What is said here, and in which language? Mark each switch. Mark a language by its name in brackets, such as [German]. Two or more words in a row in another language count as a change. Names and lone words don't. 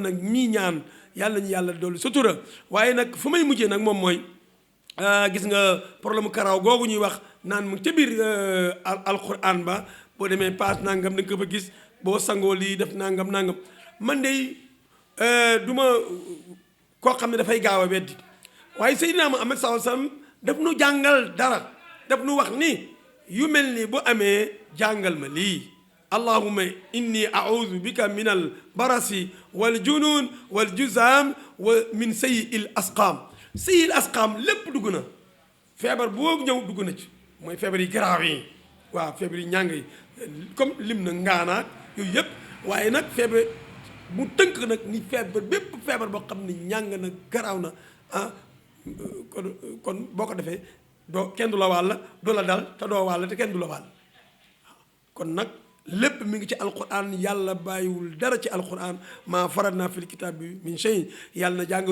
[Wolof] nag ñii ñaan yàlla ñu yàlla dolli sutura waaye nag fu may mujjee nag moom mooy gis nga problème karaw googu ñuy wax naan mu ca biir alquran ba boo demee paas nangam da nga ko fa gis boo sangoo lii def nangam man de du ma koo xam ne dafay gaaw a weddi waaye Seydina Muhammad sallallahu [Arabic] عليه وسلم [Wolof] daf nu jàngal dara daf nu wax ni yu mel ni bu amee jàngal ma lii [Arabic] اللهم إني أعوذ بك من البرص والجنون والجذام ومن سيئ الأسقام سيئ الأسقام [Wolof] lépp dugg na feebar boo ñëw dugg na ci mooy feebar yi garaaw yi waaw feebar yi ñàng yi comme lim na ngaanaak yooyu yëpp waaye nag feebar mu tënk nag ni feebar bépp feebar boo xam ne ñàng na garaaw na kon boo ko defee doo kenn du la wàll du la dal te doo wàll te kenn du la wàll kon nag lépp mi ngi ci alquran yàlla bàyyiwul dara ci alquran [Arabic] ما فرطنا في الكتاب [Wolof] bi [Arabic] من شيء [Wolof] yàlla na jàngoro